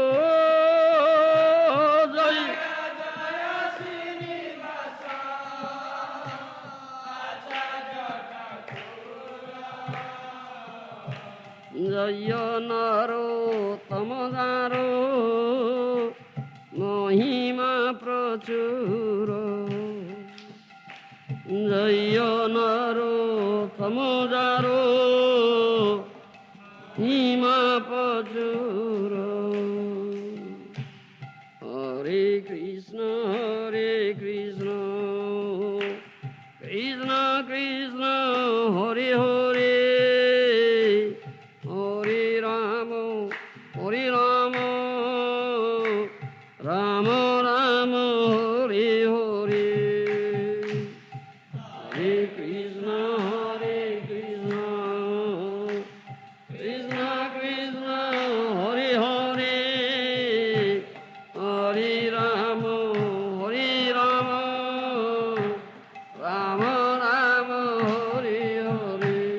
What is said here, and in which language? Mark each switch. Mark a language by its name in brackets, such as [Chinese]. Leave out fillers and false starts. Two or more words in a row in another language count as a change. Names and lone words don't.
[Bangla] জয় জয় নরোত্তম দার মহিমা প্রচুর, জয় নরোত্তম দার মহিমা প্রচুর। [Sanskrit] হরে কৃষ্ণ কৃষ্ণ কৃষ্ণ হরে হরে, হরে রাম রাম রাম হরে হরে। হরে কৃষ্ণ কৃষ্ণ কৃষ্ণ হরে হরে, হরে রাম রাম রাম হরে হরে।